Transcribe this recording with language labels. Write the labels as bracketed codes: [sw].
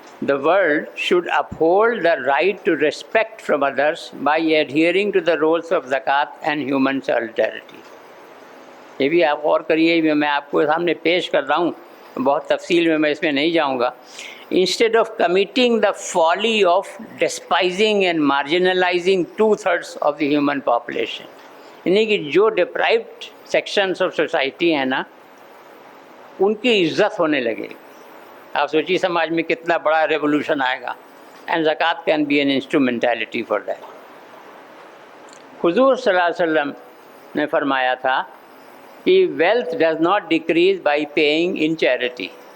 [en] The world should uphold the right to respect from others by adhering to the rules of zakat and human solidarity. [ur] یہ بھی آپ غور کریے، میں آپ کو سامنے پیش کر رہا ہوں، بہت تفصیل میں اس میں نہیں جاؤں گا. [en] Instead of committing the folly of despising and marginalizing 2/3 of the human population. [ur] یعنی کہ جو [en] deprived sections of society [ur] ہیں نا، ان کی عزت ہونے لگے. آپ سوچیے سماج میں کتنا بڑا ریولوشن آئے گا. [en] And زکوٰۃ can be an instrumentality for that. [ur] حضور صلی اللہ علیہ وسلم نے فرمایا تھا کہ [en] Wealth does not decrease by paying in charity.